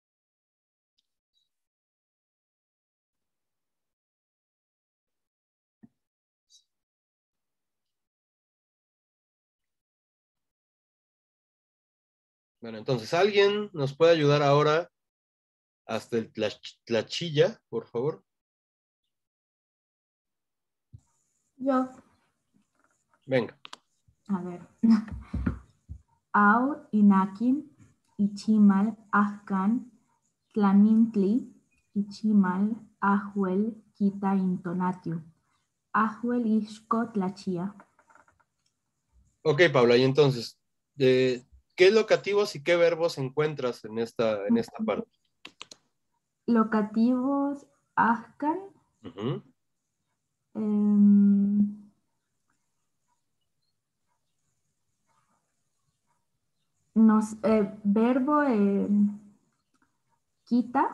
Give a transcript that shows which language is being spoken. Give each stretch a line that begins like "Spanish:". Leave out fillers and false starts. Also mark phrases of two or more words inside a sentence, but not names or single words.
Spanish: Bueno, entonces, ¿alguien nos puede ayudar ahora hasta el tlachilla, por favor? Yo, Venga. a ver.
Nahuatl languages: Au inakim, ichimal, ahkan, tlamintli, ichimal, ahuel, kita intonatio. Ahuel ishko tlachia.
Spanish: Ok, Paula, y entonces, ¿qué locativos y qué verbos encuentras en esta parte? Locativos, ahkan, Ujú. verbo quita,